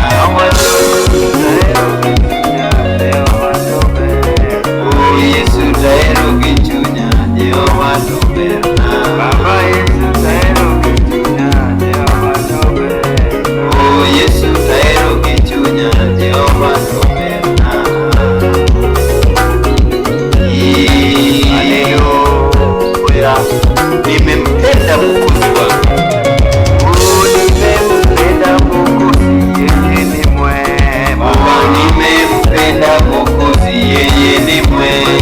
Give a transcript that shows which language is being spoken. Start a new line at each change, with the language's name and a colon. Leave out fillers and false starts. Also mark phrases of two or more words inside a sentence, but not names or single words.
Luo (Kenya and Tanzania): Kawuono Yesu tahero gi chunya, Jehova to berna. Oh Yesu tahero gi chunya, Jehova to berna. Baba Yesu tahero gi chunya, Jehova to berna. Oh Yesu tahero gi chunya, Jehova to berna. Haleluya.
Swahili: Nimempenda Mwokozi wangu. Nimempenda Mwokozi, yeye ni mwema. Nimempenda Mwokozi, yeye ni mwema.